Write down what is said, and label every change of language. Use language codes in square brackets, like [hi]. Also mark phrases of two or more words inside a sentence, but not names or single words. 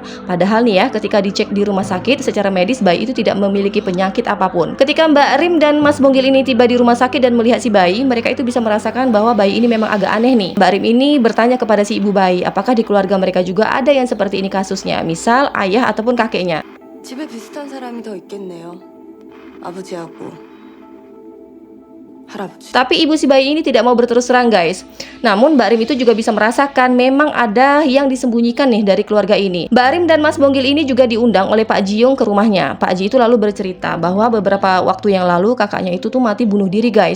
[id] Padahal nih ya, ketika dicek di rumah sakit secara medis, bayi itu tidak memiliki penyakit apapun. Ketika Mbak Rim dan Mas Bonggil ini tiba di rumah sakit dan melihat si bayi, mereka itu bisa merasakan bahwa bayi ini memang agak aneh nih. Mbak Rim ini bertanya kepada si ibu bayi, apakah di keluarga mereka juga ada yang seperti ini kasusnya, misal ayah ataupun kakeknya. [ko] 집에 비슷한 사람이 더 있겠네요. 아버지하고. [id] Tapi ibu si bayi ini tidak mau berterus terang guys. Namun Mbak Rim itu juga bisa merasakan memang ada yang disembunyikan nih dari keluarga ini. Mbak Rim dan Mas Bonggil ini juga diundang oleh Pak Ji Young ke rumahnya. Pak Ji itu lalu bercerita bahwa beberapa waktu yang lalu kakaknya itu tuh mati bunuh diri guys.